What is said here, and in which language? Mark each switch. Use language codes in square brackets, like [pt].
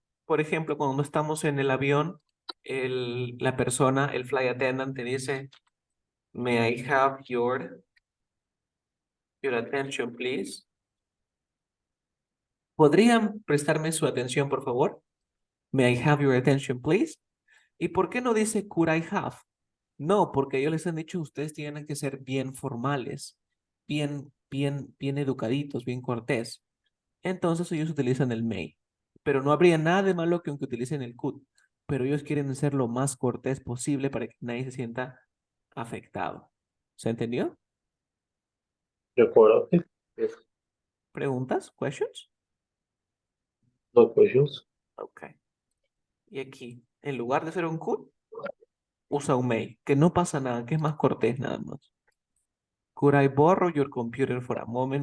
[es] Por ejemplo, cuando estamos en el avión, la persona, el flight attendant te dice, [en] may I have your attention, please? [es] ¿Podrían prestarme su atención, por favor? [en] May I have your attention, please? [es] ¿Y por qué no dice could I have? No, porque ellos les han dicho ustedes tienen que ser bien formales, bien educaditos, bien cortés. Entonces ellos utilizan el may. Pero no habría nada de malo que aunque utilicen el could. Pero ellos quieren ser lo más cortés posible para que nadie se sienta afectado. ¿Se entendió? De acuerdo. Ok. Yes. ¿Preguntas? ¿Questions? [en] No questions. Ok. [es] Y aquí, en lugar de ser un could, usa un may, que no pasa nada, que es más cortés nada más. [en] Could I borrow your computer for a moment?